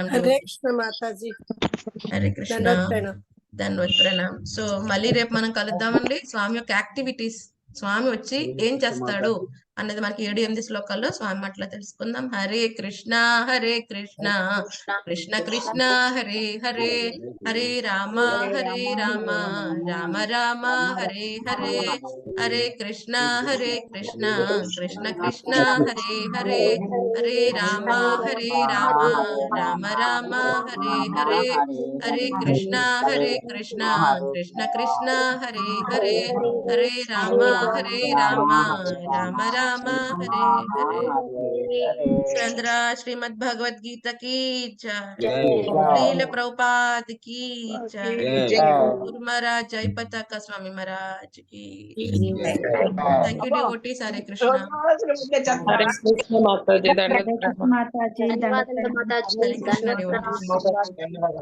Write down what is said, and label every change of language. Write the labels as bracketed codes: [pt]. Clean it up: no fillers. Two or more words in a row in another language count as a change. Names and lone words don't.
[te] హరే కృష్ణ మాతాజీ. హరే కృష్ణ, ధన్యవాద ప్రణామ. సో మళ్ళీ రేపు మనం కలుద్దామండి. స్వామి యొక్క యాక్టివిటీస్, స్వామి వచ్చి ఏం చేస్తాడు అన్నది మనకి 7-8 శ్లోకాల్లో స్వామి మాటలో తెలుసుకుందాం. [sa] హరే కృష్ణ కృష్ణ కృష్ణ హరే హరే, హరే రామ రామ రామ హరే హరే, హరే కృష్ణ కృష్ణ కృష్ణ హరే హరే, హరే రామ రామ రామ హరే హరే, హరే కృష్ణ కృష్ణ కృష్ణ హరే హరే, హరే రామ రామ రామ హరే హరే. [te] చంద్ర శ్రీమద్ భగవద్ గీత [hi] की जय, [te] శ్రీల ప్రభుపాద్ [hi] की जय, [te] గురు మహారాజ్ జై పతాక స్వామి మహారాజ్ की. [en] Thank you devotees. హరే కృష్ణ. [te] హరే కృష్ణ మాతాజీ. మాతాజీ ధన్యవాదాలు మాతాజీ. హరే కృష్ణ డివోటీస్.